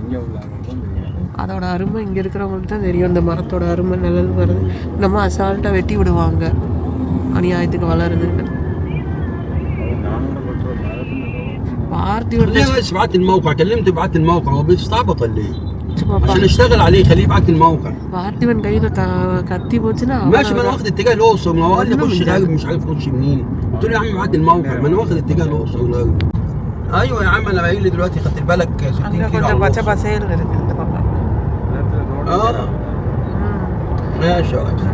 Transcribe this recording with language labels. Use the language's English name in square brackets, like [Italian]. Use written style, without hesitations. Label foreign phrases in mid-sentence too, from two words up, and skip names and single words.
[Tamil] அதோட அருமை இங்கே இருக்கிறவங்களுக்கு தான் தெரியும். அந்த மரத்தோட அருமை நிழல் வருது. நம்ம அசால்ட்டாக வெட்டி விடுவாங்க அநியாயத்துக்கு வளருதுன்னு. பார்த்திவன் [Arabic] بس بعت الموقع، كلمت بعت الموقع، هو بيستعبط ولا ايه؟ عشان اشتغل عليه خليه يبعت الموقع. [Tamil] பார்த்திவன் கையில் கத்தி போச்சுன்னா [Arabic] ماشي، ما انا واخد اتجاه الاقصر، ما هو قال لي خش راجل مش عارف اخش منين. قلت له يا عم بعت الموقع، ما انا واخد اتجاه الاقصر. ايوه يا عم انا قايل لي دلوقتي خدت بالك 60 كيلو [Tamil] கொஞ்சம் பச்சை பசேல் இருக்கு இந்த பக்கம். [Arabic] ماشي يا ريس.